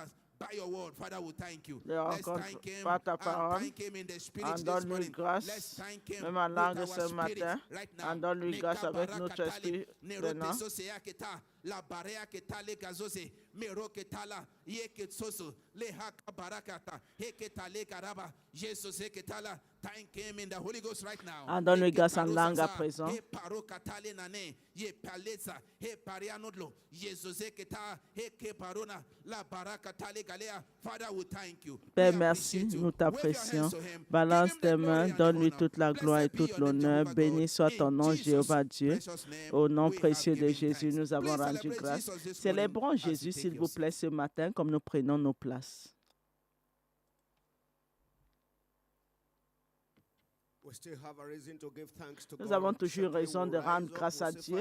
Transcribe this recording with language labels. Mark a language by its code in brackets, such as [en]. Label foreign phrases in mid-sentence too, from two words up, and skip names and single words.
[fr] Les rencontres par ta parole, en donne-lui grâce, même en langue ce matin, en donne-lui grâce avec notre esprit maintenant. La barea que tale gazose, mero que tala, ye que soso, le haka barakata, he que tale karaba, Jesus he que tala, [en] thank him in the Holy Ghost right now. [fr] En donne-lui grâce en langue à présent. He paro katale nane, ye paleza, he parianodlo, Jesus he que ta, he que parona, la baraka tale galea. [en] Father, we thank you. [fr] Père, merci, nous t'apprécions. Balance tes mains, donne-lui toute la gloire et toute l'honneur. Béni soit ton nom, Jéhovah Dieu. Au nom précieux de Jésus, nous avons rendu grâce. Célébrons Jésus, s'il vous plaît, ce matin, comme nous prenons nos places. Nous avons toujours raison de rendre grâce à Dieu.